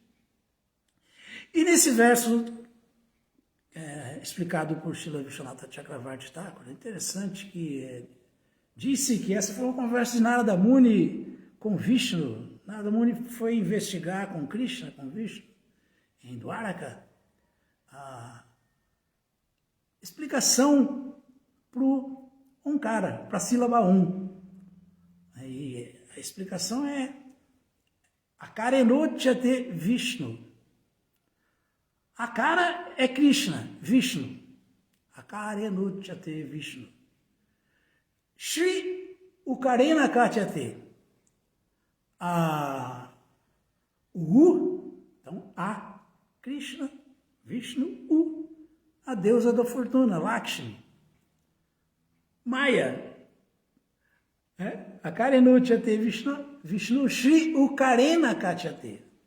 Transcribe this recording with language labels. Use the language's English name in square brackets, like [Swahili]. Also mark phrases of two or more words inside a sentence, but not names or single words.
[Portuguese] E nesse verso, explicado por Srila Vishwanath Chakravarti Thakur, é interessante que disse que essa foi uma conversa de Narada Muni com Vishnu. Narada Muni foi investigar com Krishna, com Vishnu, em Dwaraka, a explicação para o Onkara, para a sílaba Aí a explicação é [Sanskrit] Akarenochyate Vishnu. [Portuguese] Akara é Krishna, Vishnu. [Sanskrit] Akarenochyate Vishnu. Shri Ukarena Katyate. [Portuguese] O então A, Krishna, Vishnu, U, a deusa da fortuna, Lakshmi. [Sanskrit] Maya, Akarenutyate Vishnu, Shri Ukarena Katyate.